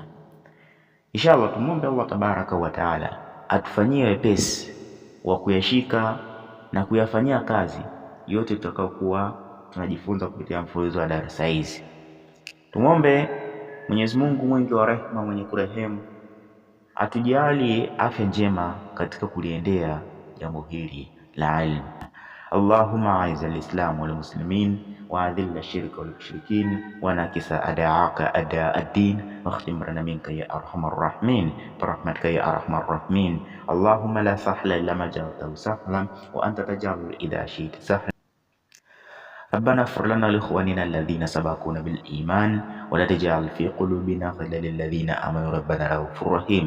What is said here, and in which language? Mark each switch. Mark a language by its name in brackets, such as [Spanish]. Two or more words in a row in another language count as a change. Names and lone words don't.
[Swahili] Inshallah tumwombe Allah [Arabic] تبارك وتعالى [Swahili] atufanyie wepesi wa kuyashika na kuyafanyia kazi yote tutakayokuwa tunajifunza kupitia mfululizo wa darasa hizi. Tumwombe Mwenyezi Mungu mwingi wa rehema, mwenye kurehemu, atujalie afya njema katika kuliendea jambo hili la ilmu. [Arabic] اللهم أعز الإسلام والمسلمين وأذل الشرك والمشركين ونكس أعداءك أعداء الدين واختم لنا منك يا أرحم الراحمين برحمتك يا أرحم الراحمين. اللهم لا سهل إلا ما جعلته سهلا وأنت تجعل إذا شئت سهلا. ربنا اغفر لنا لإخواننا الذين سبقونا بالإيمان ولا تجعل في قلوبنا غلا للذين آمنوا ربنا رؤوف رحيم.